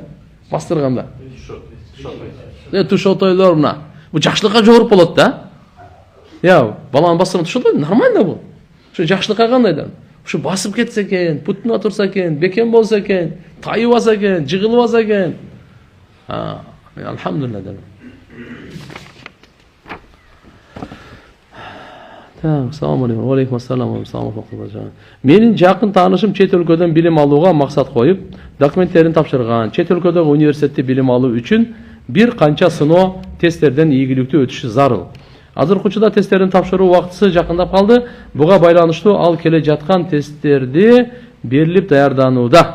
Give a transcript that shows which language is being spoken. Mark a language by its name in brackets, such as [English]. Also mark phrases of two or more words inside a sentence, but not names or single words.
[Kyrgyz] Бастырганда. Тушоо тойлор мына. Бул жакшылыкка жоруп болот да. Баланы бастырган тушоо той нормально бул. Ошо жакшылыкка кандай да? Ошо басып кетсе экен, путуна турса экен, бекем болсо экен, тайыбаса экен, жыгылбаса экен. Алхамдулилlah дейм. [Arabic] السلام عليكم. وعليكم السلام. [Kyrgyz] Менин жакын таанышым чет өлкөдөн билим алууга максат коюп, документтерин тапшырган. Чет өлкөдөгү университетте билим алуу үчүн бир канча сыноо тесттерден ийгиликтүү өтүшү зарыл. Азыр учурда тесттерин тапшыруу убактысы жакындап калды. Буга байланыштуу ал келе жаткан тесттерди берилип даярданууда.